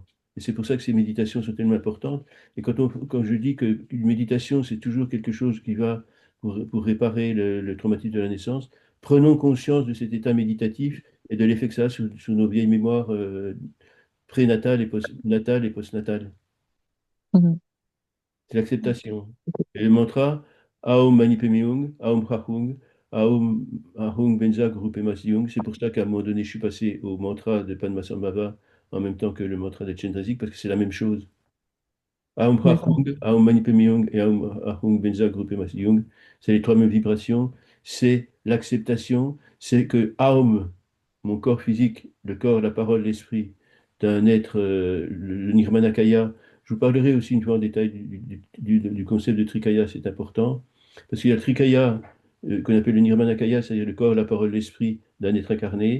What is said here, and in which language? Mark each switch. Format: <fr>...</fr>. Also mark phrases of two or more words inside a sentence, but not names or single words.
<fr>Et c'est pour ça que ces méditations sont tellement importantes. Et quand je dis qu'une méditation, c'est toujours quelque chose qui va pour réparer le traumatisme de la naissance, prenons conscience de cet état méditatif et de l'effet que ça a sur nos vieilles mémoires prénatales natales et postnatales. Mhm. C'est l'acceptation. Et le mantra,</fr> <sa>Aum Mani Padme Hum, Aum Rahung, Aum Ahung Benza Grupema Siung.</sa> <fr>C'est pour ça qu'à un moment donné, je suis passé au mantra de Padmasambhava en même temps que le mantra de Chenrezig, parce que c'est la même chose.</fr> <sa>Aum</sa> <fr>D'accord.</fr> <sa>Rahung, Aum Mani Padme Hum et Aum Ahung Benza Grupema Siung.</sa> <fr>C'est les trois mêmes vibrations. C'est l'acceptation. C'est que Aum, mon corps physique, le corps, la parole, l'esprit d'un être, le Nirmanakaya. Je vous parlerai aussi une fois en détail du concept de Trikaya, c'est important. Parce qu'il y a le Trikaya, qu'on appelle le Nirmanakaya, c'est-à-dire le corps, la parole, l'esprit d'un être incarné.</fr>